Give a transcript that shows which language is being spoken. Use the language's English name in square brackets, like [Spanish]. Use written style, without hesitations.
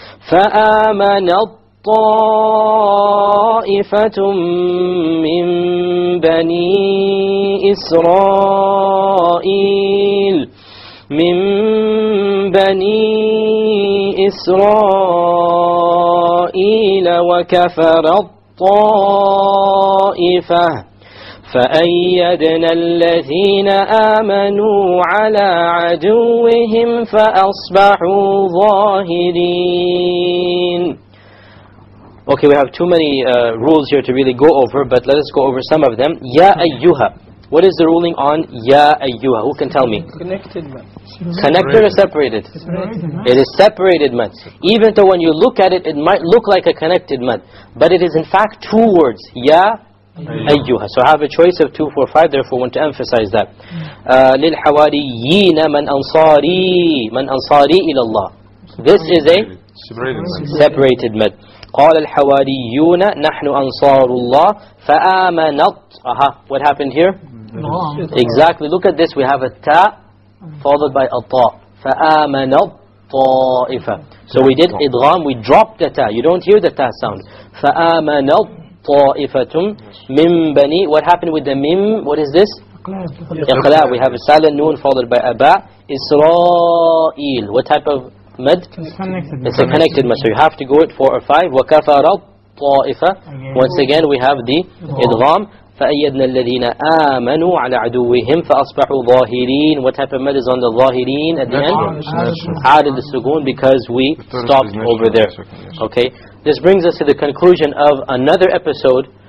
[Arabic] فآمنت طائفة من بني إسرائيل وكفرت طائفة فأيدنا الذين آمنوا على عدوهم فأصبحوا ظاهرين. [English] Okay, we have too many rules here to really go over, but let us go over some of them. Ya ayyuha. What is the ruling on Ya ayyuha? Who can tell me? Connected mad. Connected or separated? It is separated mad. Even though when you look at it, it might look like a connected mad, but it is in fact 2 words. Ya ayyuha. So I have a choice of 2, 4, 5. Therefore, I want to emphasize that. [Arabic] للحواريين من أنصاري إلى الله. [English] This is a separated mad. [Arabic] قال الحواريون نحن أنصار الله فآمنت. [English] What happened here? Exactly. Look at this. We have a ta followed by a ta. [Arabic] فآمنت طائفة. [English] So we did idgham. We dropped the ta. You don't hear the ta sound. [Arabic] فآمنت طائفة من بني. [English] What happened with the mim? What is this? إقلاع. We have a silent noon followed by a ba. Israel. What type of mad? It's a connected mad. So you have to go it 4 or 5. [Arabic] وكفرت طائفة. [English] Once again we have the idgham. [Arabic] فأيدنا الذين آمنوا على عدوهم فأصبحوا ظاهرين. [English] What type of mad is on the ظاهرين at the end? عادل السكون, because we stopped over there. Okay. This brings us to the conclusion of another episode.